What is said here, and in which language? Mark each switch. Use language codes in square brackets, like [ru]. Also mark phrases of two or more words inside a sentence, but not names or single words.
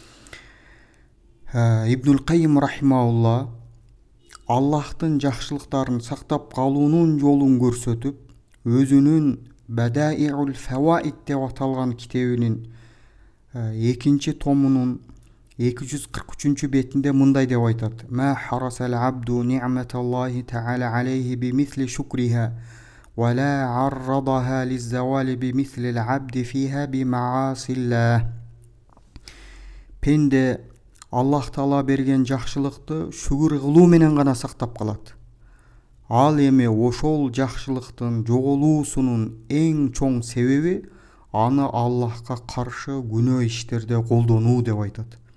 [ky] Ибнул Каййим рахимахулла Аллахтын жакшылыктарын сактап калуунун жолун көрсөтүп, өзүнүн Бадаиул Фаваид деп аталган китебинин 2 томунун 243 бетинде мындай деп айтат: [ar] "ما حرس العبد نعمة الله تعالى عليه بمثل شكرها ولا عرضها للزوال بمثل العبد فيها بمعاصي الله." [ky] Пенде Аллах Таала берген жакшылыкты шүгүр кылуу менен гана сактап калат. Ал эми ошол жакшылыктын жоголуусунун эң чоң себеби аны Аллахка каршы күнөө иштерде колдонуу деп айтат.